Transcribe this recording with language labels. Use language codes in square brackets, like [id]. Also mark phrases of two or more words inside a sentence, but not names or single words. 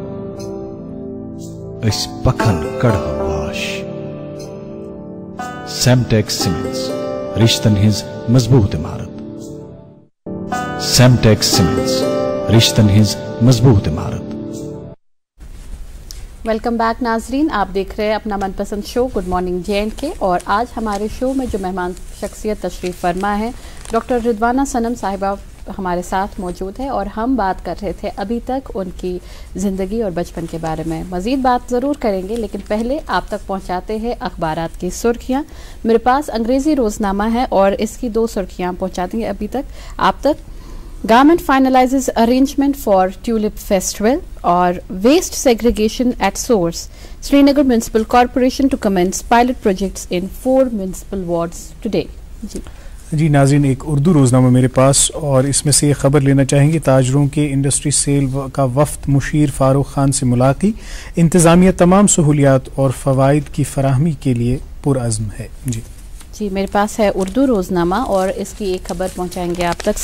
[ks] अस पखन कड़हव वाश सेमटेक्स सीमेंट्स रिश्तन हिज मजबूत इमारत सेमटेक्स सीमेंट्स रिश्तन हिज मजबूत इमारत। [en] welcome back [hi] नाजरीन, आप देख रहे हैं अपना मनपसंद शो गुड मॉर्निंग JNK और आज हमारे शो में जो मेहमान शख्सियत तशरीफ़ फरमा है डॉक्टर रिदवाना सनम साहिबा हमारे साथ मौजूद है और हम बात कर रहे थे अभी तक उनकी ज़िंदगी और बचपन के बारे में। मज़ीद बात ज़रूर करेंगे लेकिन पहले आप तक पहुंचाते हैं अखबारात की सुर्खियां। मेरे पास अंग्रेज़ी रोज़नामा है और इसकी 2 सुर्खियां पहुंचा दी अभी तक आप तक। [en] Government finalizes arrangement for Tulip Festival और waste segregation at source. Srinagar Municipal Corporation to commence pilot projects in 4 municipal wards today. [hi] जी नाज़रीन, एक उर्दू रोज़नामा मेरे पास और इसमें से ये खबर लेना चाहेंगे ताजरों के इंडस्ट्री सेल का वफ्द मुशीर फारूक खान से मुलाकी। इंतज़ामिया तमाम सहूलियात और फ़वाइद की फराहमी के लिए पुरअज़्म है। जी जी, मेरे पास है उर्दू रोज़नामा और इसकी एक खबर पहुंचाएंगे आप तक।